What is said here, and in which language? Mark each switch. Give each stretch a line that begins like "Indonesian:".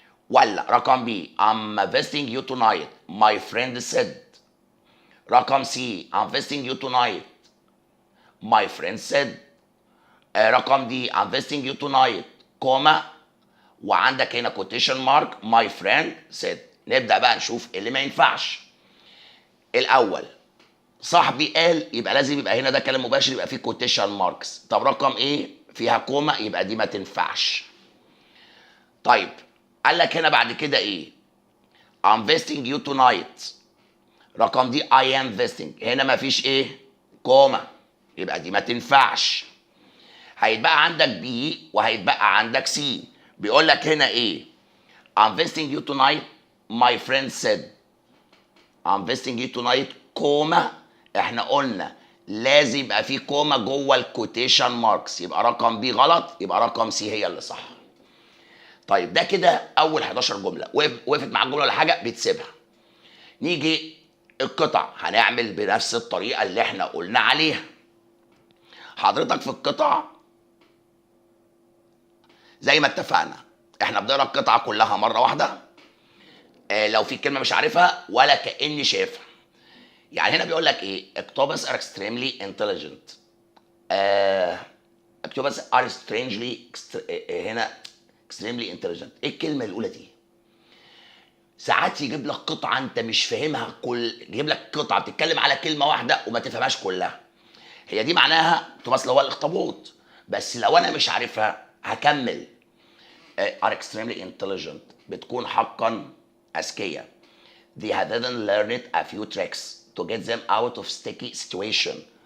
Arabic: ولا رقم بي
English: I'm visiting you tonight my friend said.
Arabic: رقم سي
English: I'm visiting you tonight my friend said.
Arabic: رقم دي
English: I'm visiting you tonight
Arabic: وعندك هنا
English: quotation mark my friend said.
Arabic: نبدأ بقى نشوف اللي ما ينفعش. الأول صاحبي قال، يبقى لازم يبقى هنا ده كلام مباشر يبقى فيه quotation marks. طب رقم ايه؟ فيها كوما، يبقى دي ما تنفعش. طيب قال لك هنا بعد كده ايه؟
English: I'm visiting you tonight.
Arabic: رقم دي
English: I am visiting.
Arabic: هنا ما فيش ايه؟ كوما، يبقى دي ما تنفعش. هيتبقى عندك بي وهيتبقى عندك سي. بيقول لك هنا ايه؟
English: I'm visiting you tonight my friend said. I'm visiting you tonight comma.
Arabic: احنا قلنا لازم يبقى في كوما جوه الكوتيشن ماركس، يبقى رقم بي غلط، يبقى رقم سي هي اللي صح. طيب ده كده اول 11 جمله. وقفت مع الجمله ولا حاجه بتسيبها. نيجي القطع هنعمل بنفس الطريقه اللي احنا قلنا عليها. حضرتك في القطع زي ما اتفقنا احنا بنقرا القطعه كلها مره واحده، لو في كلمه مش عارفها ولا كاني شايفها. يعني هنا بيقول لك ايه؟
English: octopus are extremely intelligent. octopus are هنا extremely intelligent.
Arabic: ايه الكلمه الاولى دي؟ ساعات يجيب لك قطعه انت مش فاهمها، يجيب لك قطعه بتتكلم على كلمه واحده وما تفهمهاش كلها. هي دي معناها octopus اللي هو الاخطبوط، بس لو انا مش عارفها هكمل.
English: are extremely intelligent
Arabic: بتكون حقا اذكياء.
English: they have even learned a few tricks to get them out of sticky situation.